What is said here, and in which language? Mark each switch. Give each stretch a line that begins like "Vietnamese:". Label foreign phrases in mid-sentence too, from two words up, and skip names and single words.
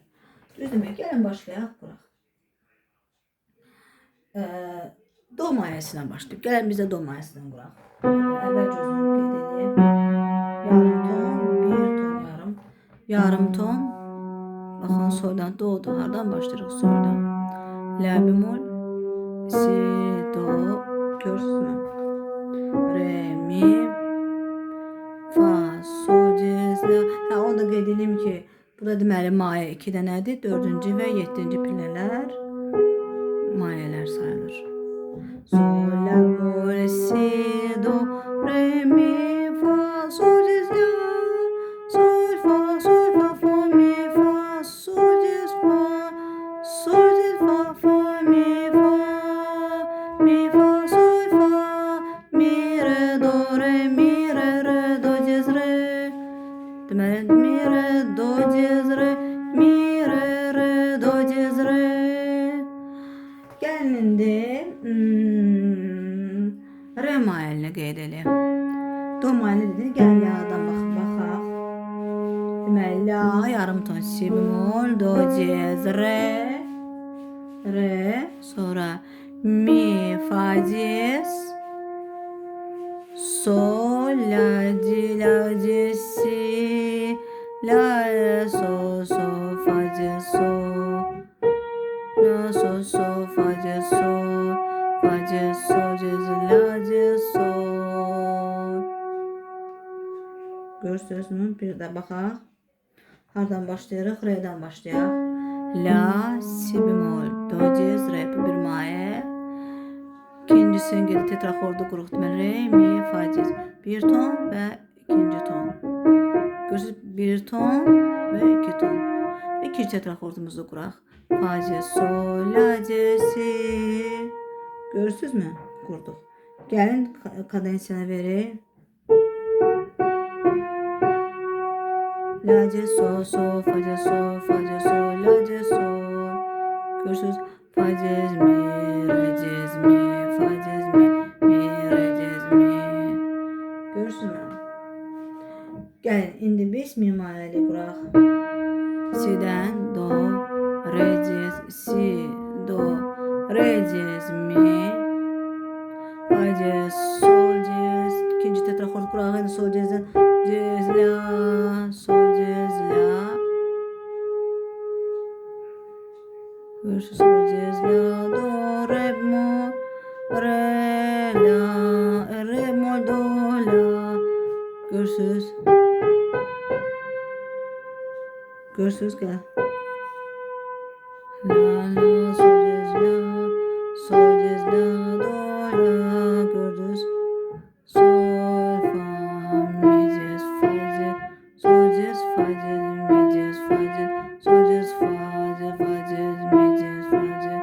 Azerbaijani: Düzdürmü? Gəlin başlayaq quraq. Do mayəsindən başlayıb. Gəlin biz də do mayəsindən quraq. Əvvəl gözünü qeyd edeyim. Yarım ton, 1 ton yarım ton. Baxın, soldan do'dur. Hardan başlayırıq? Soldan. La bemol, si, do, görsünüzmü? Re, mi, fa, sol, diez, la. Onu da qeyd edeyim ki, burada deməli mayə 2 dənədir. 4-cü və 7-ci pillələr mayələr sayılır. Sol, la, mol, si, do, re, mi, fa, sol, diez, la. Sol, fa, fa, mi, fa, sol, diez, fa, sol, diez, fa, mi, fa, sol, fa, mi, re, do, diez, re. Deməli, mi, re, do, diez, re, mi, re, do, diez, re. Gəlin indi re mayəlinə qeyd edək. Do mayəli dedik, gəlin la'dan baxaq. Deməli, la yarım ton, si bemol, do, diez, re, sonra mi, fa, diez, sol, la, di, si, la, sol, fa, diez, sol, la, sol, fa, diez, sol, diez, la, diez, sol. Görürsünüzmü? Bir də baxaq. Hardan başlayırıq? Re'dən başlayaq. La, si bemol, do, diez, re. Bu bir mayə. İkincisini gedib tetraxordu quruq. Deməli, re, mi, fa, diez. 1 ton və 2-ci ton. Görürsünüz, 1 ton və 2 ton. İkinci tetraxordumuzu quraq. Fa, diez, sol, la, diez, si. Görürsünüzmü? Qurduq. Gəlin kadensiyana verək. La, diez, sol, fa, diez, sol, la, diez, sol. Görürsünüz? Fa, diez, mi, re, diez, mi, fa, diez, mi, re, diez, mi. Görürsünüzmü? Gəlin, indi biz mi mayəli quraq. Si'dən do, re, diez, si, do, re, diez, mi, fa, diez, sol, diez. İkinci tetraxord quraq. İndi sol diezdən diez, la, sol, diez, la. Görürsünüz, sol, diez, la, do, re, mol, re, la, re, mol, do, la. Görürsünüz. Görürsünüz ki. La, sol, diez, la, do, la. Gördünüz. Sol, fa, mi, diez, fa, diez, sol, diez, fa, diez, mi, diez, fa, diez, sol, diez, fa, diez, mi, diez, fa, diez.